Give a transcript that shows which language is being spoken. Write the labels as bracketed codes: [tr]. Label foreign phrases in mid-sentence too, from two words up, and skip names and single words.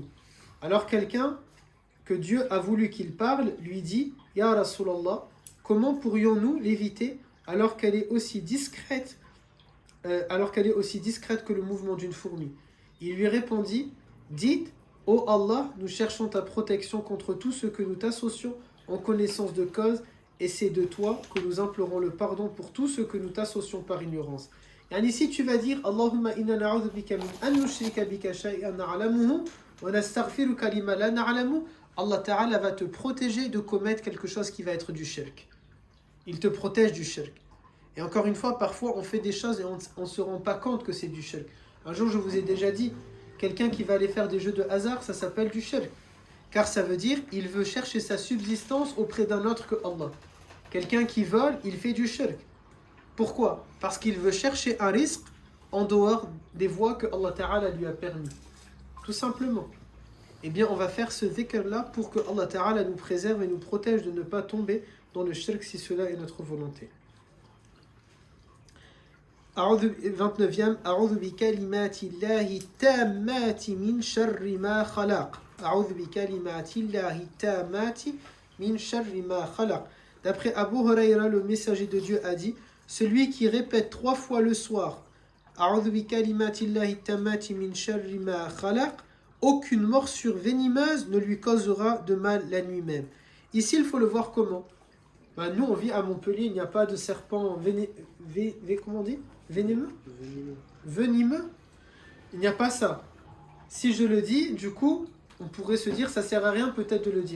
[fr] Alors quelqu'un que Dieu a voulu qu'il parle lui dit: [ar] يا رسول الله, [fr] comment pourrions-nous l'éviter alors qu'elle est aussi discrète que le mouvement d'une fourmi? Il lui répondit: dites: ô Allah, nous cherchons ta protection contre tout ce que nous t'associons en connaissance de cause, et c'est de toi que nous implorons le pardon pour tout ce que nous t'associons par ignorance. Et ici tu vas dire: [ar] اللهم إنا نعوذ بك من أن نشرك بك شيئا نعلمه ونستغفرك لما لا نعلم. الله تعالى [fr] va te protéger de commettre quelque chose qui va être du shirk. Il te protège du shirk. Et encore une fois, parfois on fait des choses et on ne se rend pas compte que c'est du shirk. Un jour je vous ai déjà dit, quelqu'un qui va aller faire des jeux de hasard, ça s'appelle du shirk. Car ça veut dire il veut chercher sa subsistance auprès d'un autre que Allah. Quelqu'un qui vole, il fait du shirk. Pourquoi? Parce qu'il veut chercher un risque en dehors des voies que [ar] الله تعالى [fr] lui a permis. Tout simplement. Eh bien, on va faire ce dhikr-là pour que [ar] الله تعالى [fr] nous préserve et nous protège de ne pas tomber dans le shirk si cela est notre volonté. 29e. [ar] أعوذ بكلمات الله التامات من شر ما خلق. أعوذ بكلمات الله التامات من شر ما خلق. [fr] D'après Abu Huraira, le messager de Dieu a dit: celui qui répète 3 fois le soir [ar] أعوذ بكلمات الله التامات من شر ما خلق, [fr] aucune morsure venimeuse ne lui causera de mal la nuit même. Ici, il faut le voir comment? Nous, on vit à Montpellier, il n'y a pas de serpent comment on dit? Venimeux? Venimeux? Il n'y a pas ça. Si je le dis, du coup, on pourrait se dire, ça sert à rien peut-être de le dire.